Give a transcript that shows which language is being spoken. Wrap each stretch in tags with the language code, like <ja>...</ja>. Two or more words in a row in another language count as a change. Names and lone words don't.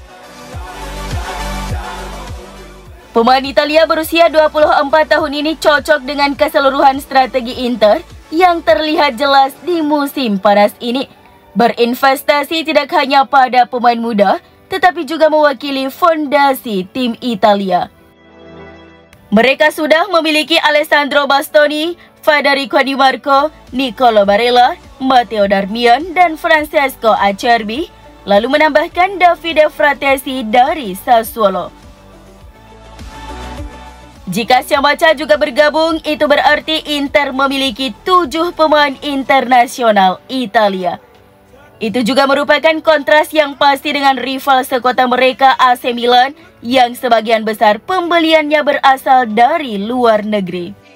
<id>Pemain Italia berusia 24 tahun ini cocok dengan keseluruhan strategi Inter yang terlihat jelas di musim panas ini. Berinvestasi tidak hanya pada pemain muda, tetapi juga mewakili fondasi tim Italia. Mereka sudah memiliki Alessandro Bastoni, Federico Di Marco, Nicolo Barella, Matteo Darmian, dan Francesco Acerbi, lalu menambahkan Davide Fratesi dari Sassuolo. Jika Scamacca juga bergabung, itu berarti Inter memiliki 7 pemain internasional Italia. Itu juga merupakan kontras yang pasti dengan rival sekota mereka AC Milan yang sebagian besar pembeliannya berasal dari luar negeri.</id>